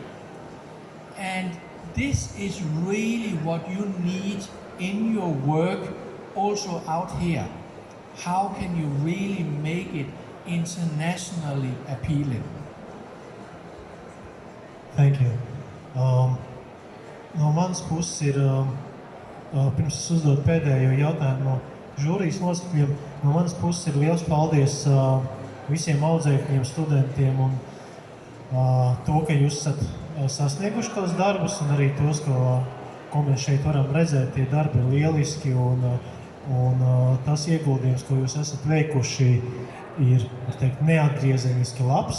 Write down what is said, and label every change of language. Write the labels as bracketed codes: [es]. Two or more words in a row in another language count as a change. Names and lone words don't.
[en] And this is really what you need in your work also out here. How can you really make it internationally appealing? Thank you. [lv] No manas puses ir, pirms es uzdodu pēdējo jautājumu no žūrijas locekļiem, no manas puses ir liels paldies visiem audzēkņiem, studentiem un to, ka jūs esat sasnieguši tos darbus un arī tos, ko mēs šeit varam redzēt, tie darbi ir lieliski un tas ieguldījums, ko jūs esat veikuši, ir, var teikt, neatgriezeniski labs.